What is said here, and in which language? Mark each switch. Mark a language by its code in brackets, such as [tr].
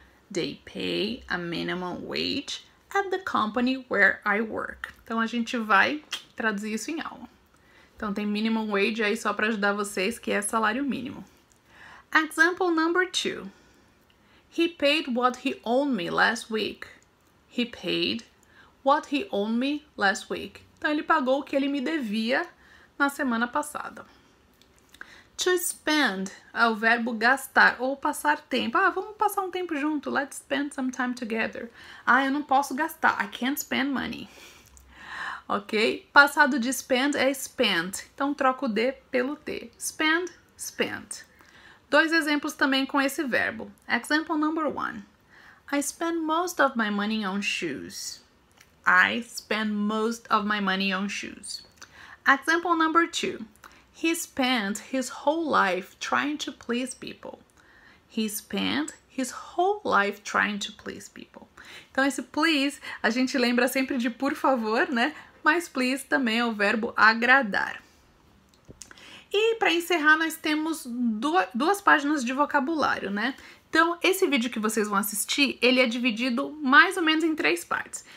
[en] They pay a minimum wage at the company where I work. [pt] Então, a gente vai traduzir isso em aula. Então, tem minimum wage aí só para ajudar vocês, que é salário mínimo. [en] Example number 2. He paid what he owed me last week. He paid what he owed me last week. [pt] Então, ele pagou o que ele me devia na semana passada. To spend é o verbo gastar ou passar tempo. Vamos passar um tempo junto. [en] Let's spend some time together. [pt] Eu não posso gastar. [en] I can't spend money. [pt] Ok? Passado de spend é spent. Então, troco o D pelo T. Spend, spent. 2 exemplos também com esse verbo. [en] Example number 1. I spend most of my money on shoes. I spend most of my money on shoes. Example number 2. He spent his whole life trying to please people. He spent his whole life trying to please people. [pt] Então, esse please, a gente lembra sempre de por favor, né? Mas please também é o verbo agradar. E para encerrar, nós temos 2 páginas de vocabulário, né? Então, esse vídeo que vocês vão assistir, ele é dividido mais ou menos em 3 partes.